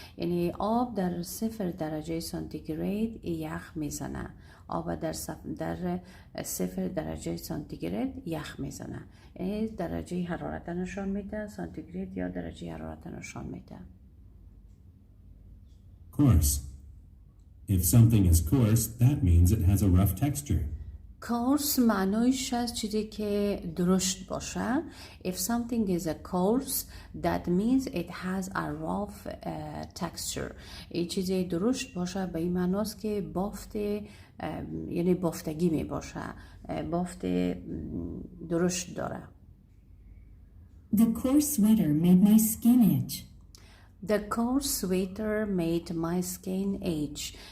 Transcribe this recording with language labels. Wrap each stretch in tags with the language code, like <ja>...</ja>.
<fa>یعنی آب در 0 درجه سانتیگراد یخ میزنه. آب در 0 درجه سانتیگراد یخ میزنه. یعنی درجه حرارت نشان میده، سانتیگراد یا درجه حرارت نشان میده.</fa> <en>Coarse. If something is coarse, that means it has a rough texture.</en> <fa>coarse معنایش از چیزی که درشت باشه.</fa> <en>If something is a coarse, that means it has a rough texture.</en> <fa>این چیزی درشت باشه به این معناست که بافت یعنی بافتگی می باشه، بافت درشت داره.</fa> <en>The coarse sweater made my skin itch. The coarse sweater made my skin itch.</en>